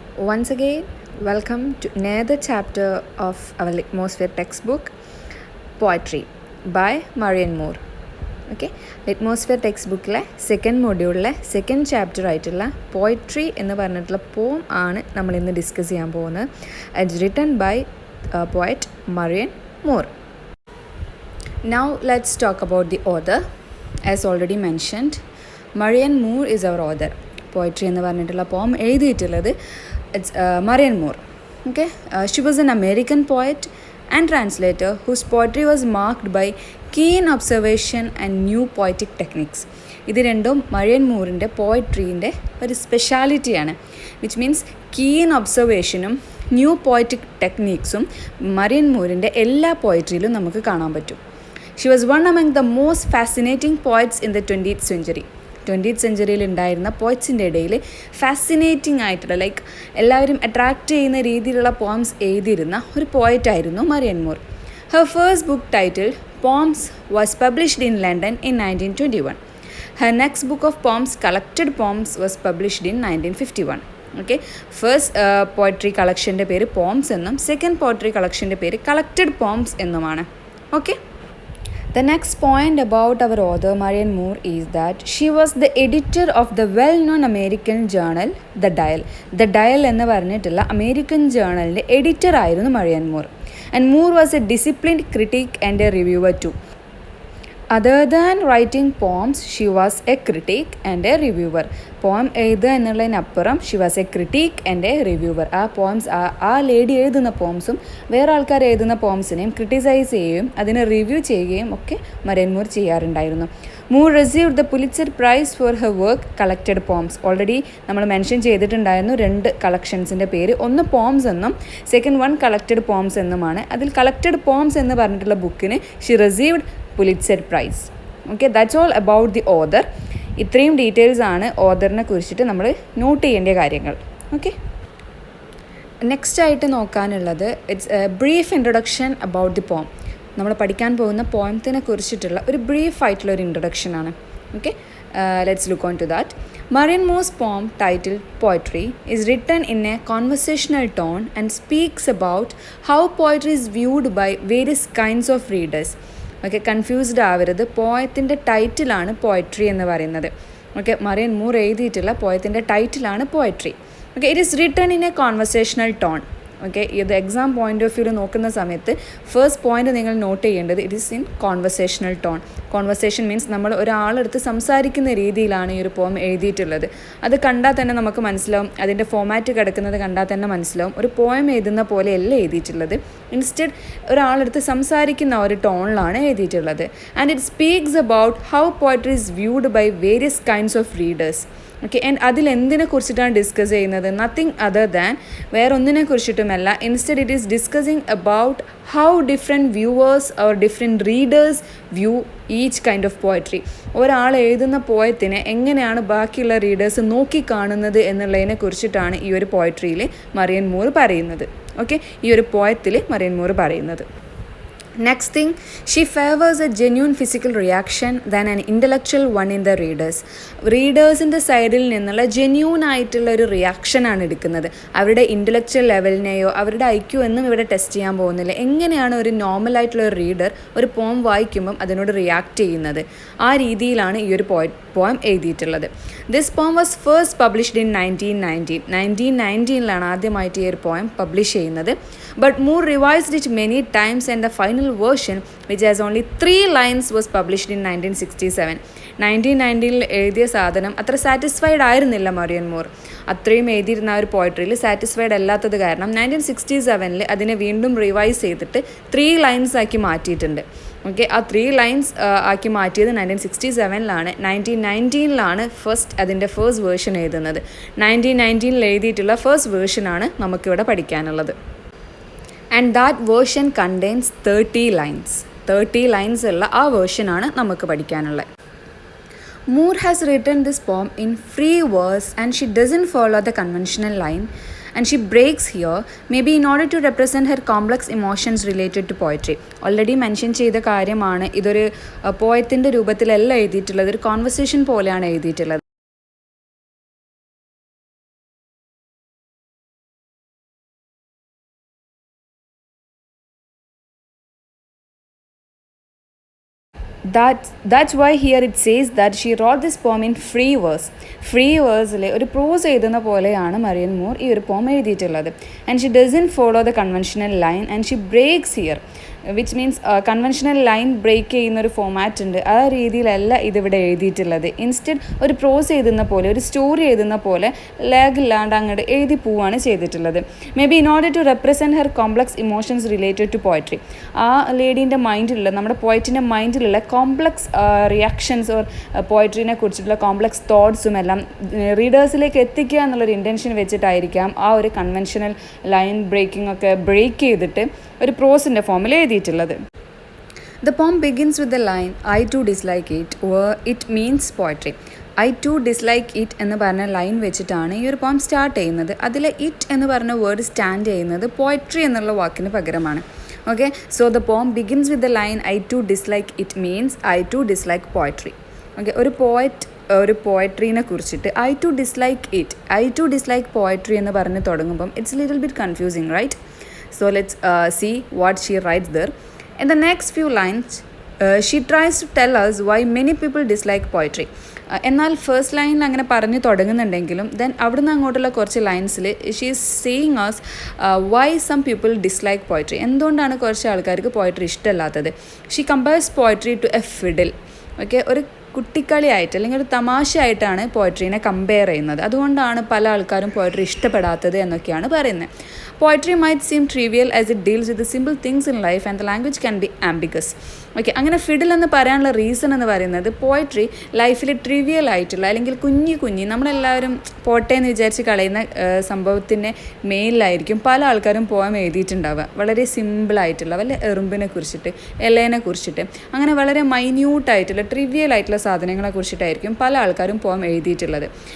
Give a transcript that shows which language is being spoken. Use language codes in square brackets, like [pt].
[en] Once again, welcome to another chapter of our Litmosphere textbook, Poetry by Marian Moore. [ml] Okay, Litmosphere textbookലെ second മൊഡ്യൂളിലെ second chapter ആയിട്ടുള്ള poetry എന്ന് പറഞ്ഞിട്ടുള്ള പോം ആണ് നമ്മൾ ഇന്ന് ഡിസ്കസ് ചെയ്യാൻ പോകുന്നത്. [en] It's written by poet Marian Moore. Now let's talk about the author. As already mentioned, Marian Moore is our author. [ml] Poetry എന്ന് പറഞ്ഞിട്ടുള്ള പോം എഴുതിയിട്ടുള്ളത് it's marine more. [en] Okay, she was an American poet and translator whose poetry was marked by keen observation and new poetic techniques. [ml] ഇത് രണ്ടും മറിയൻ മൂറിൻ്റെ പോയട്രീൻ്റെ ഒരു സ്പെഷ്യാലിറ്റിയാണ്. [en] which means [ml] keen ഒബ്സർവേഷനും new poetic ടെക്നിക്സും മറിയൻ മൂറിൻ്റെ എല്ലാ പോയട്രിയിലും നമുക്ക് കാണാൻ പറ്റും. [en] She was one among the most fascinating poets in the 20th century. [ml] 20th സെഞ്ച്വറിയിൽ ഉണ്ടായിരുന്ന പോയറ്റ്സിൻ്റെ ഇടയിൽ fascinating ആയിട്ടുള്ള എല്ലാവരും അട്രാക്റ്റ് ചെയ്യുന്ന രീതിയിലുള്ള പോംസ് എഴുതിയിരുന്ന ഒരു പോയറ്റായിരുന്നു മറിയൻ more. [en] Her first book title poems was published in London in 1921. Her next book of poems collected poems was published in 1951. [ml] Okay, first poetry കളക്ഷൻ്റെ പേര് poems എന്നും second poetry കളക്ഷൻ്റെ പേര് കളക്റ്റഡ് പോംസ് എന്നുമാണ്. [en] Okay, the next point about our author Marian Moore is that she was the editor of the well-known American journal The Dial. [ml] The Dial എന്ന് പറഞ്ഞിട്ടുള്ള American ജേണലിൻ്റെ editor ആയിരുന്നു മറിയൻ more. [en] And Moore was a disciplined critic and a reviewer too. Other than writing poems, she was a critic and a reviewer. [ml] പോം എഴുതുക എന്നുള്ളതിനപ്പുറം [en] She was a critic and a reviewer. [ml] ആ poems ആ lady എഴുതുന്ന പോംസും വേറെ ആൾക്കാർ എഴുതുന്ന പോംസിനെയും criticise ചെയ്യുകയും അതിനെ റിവ്യൂ ചെയ്യുകയും ഒക്കെ മറിയൻ മോർ ചെയ്യാറുണ്ടായിരുന്നു. [en] Moore received the Pulitzer prize for her work collected poems. [ml] Already നമ്മൾ മെൻഷൻ ചെയ്തിട്ടുണ്ടായിരുന്നു രണ്ട് കളക്ഷൻസിൻ്റെ പേര്, ഒന്ന് പോംസ് എന്നും സെക്കൻഡ് വൺ കളക്റ്റഡ് പോംസ് എന്നുമാണ്. അതിൽ കളക്റ്റഡ് പോംസ് എന്ന് പറഞ്ഞിട്ടുള്ള ബുക്കിന് [en] She received Pulitzer prize. [ml] Okay, [en] That's all about the author. [ml] ഇത്രയും ഡീറ്റെയിൽസ് ആണ് ഓതറിനെ കുറിച്ചിട്ട് നമ്മൾ നോട്ട് ചെയ്യേണ്ട കാര്യങ്ങൾ. ഓക്കെ, നെക്സ്റ്റ് ആയിട്ട് നോക്കാനുള്ളത് [en] It's a brief introduction about the poem. [ml] നമ്മൾ പഠിക്കാൻ പോകുന്ന പോയത്തിനെ കുറിച്ചിട്ടുള്ള ഒരു ബ്രീഫ് ആയിട്ടുള്ള ഒരു ഇൻട്രൊഡക്ഷനാണ്. [en] Okay, let's look on to that. Marian Moore's poem titled Poetry is written in a conversational tone and speaks about how poetry is viewed by various kinds of readers. [ml] Okay, confused ആവരുത്, പോയത്തിൻ്റെ ടൈറ്റിലാണ് poetry എന്ന് പറയുന്നത്. Okay, മറിയൻ Moore എഴുതിയിട്ടുള്ള പോയത്തിൻ്റെ ടൈറ്റിലാണ് poetry. Okay, [en] It is written in a conversational tone. [ml] Okay, ഇത് exam point of view നോക്കുന്ന സമയത്ത് first point നിങ്ങൾ not ചെയ്യേണ്ടത് [en] It is in conversational tone. [ml] Conversation means നമ്മൾ ഒരാളെടുത്ത് സംസാരിക്കുന്ന രീതിയിലാണ് ഈ ഒരു പോം എഴുതിയിട്ടുള്ളത്. അത് കണ്ടാൽ തന്നെ നമുക്ക് മനസ്സിലാവും, അതിൻ്റെ ഫോമാറ്റ് കിടക്കുന്നത് കണ്ടാൽ തന്നെ മനസ്സിലാവും ഒരു പോയം എഴുതുന്ന പോലെയല്ല എഴുതിയിട്ടുള്ളത്. ഇൻസ്റ്റെഡ് ഒരാളെടുത്ത് സംസാരിക്കുന്ന ഒരു ടോണിലാണ് എഴുതിയിട്ടുള്ളത്. [en] And it speaks about how poetry is viewed by various kinds of readers. [ml] Okay, and അതിലെന്തിനെ കുറിച്ചിട്ടാണ് ഡിസ്കസ് ചെയ്യുന്നത്? [en] nothing other than [ml] വേറൊന്നിനെ കുറിച്ചിട്ടുമല്ല. [en] Instead it is discussing about how different viewers or different readers view each kind of poetry. [ml] ഒരാൾ എഴുതുന്ന പോയത്തിനെ എങ്ങനെയാണ് ബാക്കിയുള്ള readers നോക്കിക്കാണുന്നത് എന്നുള്ളതിനെ കുറിച്ചിട്ടാണ് ഈ ഒരു പോയട്രിയിൽ മറിയൻ മൂർ പറയുന്നത്. ഓക്കെ, ഈ ഒരു പോയത്തിൽ മറിയൻ മൂർ പറയുന്നത്. [en] Next thing, she favors a genuine physical reaction than an intellectual one in the readers. [ml] റീഡേഴ്സിൻ്റെ സൈഡിൽ നിന്നുള്ള ജെന്യൂൻ ആയിട്ടുള്ള ഒരു റിയാക്ഷനാണ് എടുക്കുന്നത്. അവരുടെ ഇൻ്റലക്ച്വൽ ലെവലിനെയോ അവരുടെ ഐക്യു എന്നും ഇവിടെ ടെസ്റ്റ് ചെയ്യാൻ പോകുന്നില്ല. എങ്ങനെയാണ് ഒരു നോർമലായിട്ടുള്ള ഒരു റീഡർ ഒരു പോം വായിക്കുമ്പം അതിനോട് റിയാക്ട് ചെയ്യുന്നത്, ആ രീതിയിലാണ് ഈ ഒരു പോം എഴുതിയിട്ടുള്ളത്. [en] This poem was first published in 1919. [ml] ആദ്യമായിട്ട് ഈ ഒരു പോയം പബ്ലിഷ് ചെയ്യുന്നത്. [en] But Moore revised it many times and the final version, which has only 3 lines, was published in 1967. [ml] 1990 എഴുതിയ സാധനം അത്ര സാറ്റിസ്ഫൈഡ് ആയിരുന്നില്ല മറിയൻ മോർ. അത്രയും എഴുതിയിരുന്ന ഒരു പോയട്രിയിൽ സാറ്റിസ്ഫൈഡ് അല്ലാത്തത് കാരണം 1967 അതിനെ വീണ്ടും റിവൈസ് ചെയ്തിട്ട് 3 lines ആക്കി മാറ്റിയിട്ടുണ്ട്. ഓക്കെ, ആ 3 lines ആക്കി മാറ്റിയത് 1967. 1919 അതിൻ്റെ ഫസ്റ്റ് വേർഷൻ എഴുതുന്നത്. 1919 എഴുതിയിട്ടുള്ള ഫസ്റ്റ് വേർഷനാണ് നമുക്കിവിടെ പഠിക്കാനുള്ളത്. [en] And that version contains 30 lines. [ml] 30 lines ഉള്ള ആ വേർഷനാണ് നമുക്ക് പഠിക്കാനുള്ളത്. [en] Moore has written this poem in free verse and she doesn't follow the conventional line, and she breaks here, maybe in order to represent her complex emotions related to poetry. Already mention [ml] ചെയ്ത കാര്യമാണ്, ഇതൊരു പോയത്തിൻ്റെ രൂപത്തിലല്ല എഴുതിയിട്ടുള്ളത്, ഒരു conversation പോലെയാണ് എഴുതിയിട്ടുള്ളത്. [en] that's why here it says that she wrote this poem in free verse. [ml] Free വേഴ്സിൽ ഒരു പ്രോസ് എഴുതുന്ന പോലെയാണ് മറിയൻ മൂർ ഈ ഒരു പോം എഴുതിയിട്ടുള്ളത്. [en] and she doesn't follow the conventional line and she breaks here, which means [ml] conventional line break ചെയ്യുന്ന ഒരു format ഉണ്ട്, ആ രീതിയിലല്ല ഇതിവിടെ എഴുതിയിട്ടുള്ളത്. ഇൻസ്റ്റെഡ് ഒരു പ്രോസ് എഴുതുന്ന പോലെ, ഒരു സ്റ്റോറി എഴുതുന്ന പോലെ ലാഗ് ഇല്ലാണ്ട് അങ്ങോട്ട് എഴുതി പോവുകയാണ് ചെയ്തിട്ടുള്ളത്. [en] Maybe in order to represent her complex emotions related to poetry. [ml] ആ ലേഡീൻ്റെ മൈൻഡിലുള്ള, നമ്മുടെ പോയറ്റിൻ്റെ മൈൻഡിലുള്ള കോംപ്ലക്സ് റിയാക്ഷൻസ് ഓർ പോയട്രീനെ കുറിച്ചിട്ടുള്ള കോംപ്ലക്സ് തോട്ട്സും എല്ലാം റീഡേഴ്സിലേക്ക് എത്തിക്കുക എന്നുള്ളൊരു ഇൻറ്റൻഷൻ വെച്ചിട്ടായിരിക്കാം ആ ഒരു കൺവെൻഷണൽ ലൈൻ ബ്രേക്കിംഗ് ഒക്കെ ബ്രേക്ക് ചെയ്തിട്ട് ഒരു പ്രോസിൻ്റെ ഫോമിൽ എഴുതിയിട്ടുള്ളത്. [en] The poem begins with the line I too dislike it, where it means poetry. I too dislike it [ml] എന്ന് പറഞ്ഞ ലൈൻ വെച്ചിട്ടാണ് ഈ ഒരു പോം സ്റ്റാർട്ട് ചെയ്യുന്നത്. അതിലെ ഇറ്റ് എന്ന് പറഞ്ഞ വേർഡ് സ്റ്റാൻഡ് ചെയ്യുന്നത് പോയട്രി എന്നുള്ള വാക്കിന് പകരമാണ്. [en] Okay, so the poem begins with the line I too dislike it means I too dislike poetry. [ml] Okay, ഒരു പോയട്രീനെ കുറിച്ചിട്ട് [en] I too dislike it, I too dislike poetry [ml] എന്ന് പറഞ്ഞ് തുടങ്ങുമ്പം [en] It's little bit confusing, right? So let's see what she writes there. In the next few lines, she tries to tell us why many people dislike poetry. [ml] എന്നാൽ first ലൈനിൽ അങ്ങനെ പറഞ്ഞു തുടങ്ങുന്നുണ്ടെങ്കിലും then അവിടുന്ന് അങ്ങോട്ടുള്ള കുറച്ച് ലൈൻസിൽ [en] She is seeing us why some people dislike poetry. [ml] എന്തുകൊണ്ടാണ് കുറച്ച് ആൾക്കാർക്ക് poetry ഇഷ്ടമല്ലാത്തത്? [en] She compares poetry to a fiddle. [ml] Okay, ഒരു കുട്ടിക്കളിയായിട്ട് അല്ലെങ്കിൽ ഒരു തമാശയായിട്ടാണ് പോയട്രീനെ കമ്പയർ ചെയ്യുന്നത്. അതുകൊണ്ടാണ് പല ആൾക്കാരും പോയട്രി ഇഷ്ടപ്പെടാത്തത് എന്നൊക്കെയാണ് പറയുന്നത്. [en] Poetry might seem trivial as it deals with the simple things in life and the language can be ambiguous. [ml] Okay, അങ്ങനെ ഫിഡിൽ എന്ന് പറയാനുള്ള റീസൺ എന്ന് പറയുന്നത് പോയട്രി ലൈഫിൽ ട്രിവിയൽ ആയിട്ടുള്ള അല്ലെങ്കിൽ കുഞ്ഞി നമ്മളെല്ലാവരും പോട്ടെ എന്ന് വിചാരിച്ച് കളയുന്ന സംഭവത്തിൻ്റെ മേലിലായിരിക്കും പല ആൾക്കാരും പോയം എഴുതിയിട്ടുണ്ടാവുക. വളരെ സിമ്പിളായിട്ടുള്ള വല്ല എറുമ്പിനെ കുറിച്ചിട്ട്, ഇലേനെ കുറിച്ചിട്ട്, അങ്ങനെ വളരെ മൈന്യൂട്ടായിട്ടുള്ള ട്രിവിയൽ ആയിട്ടുള്ള സാധനങ്ങളെ കുറിച്ചിട്ടായിരിക്കും പല ആൾക്കാരും പോയം എഴുതിയിട്ടുള്ളത്.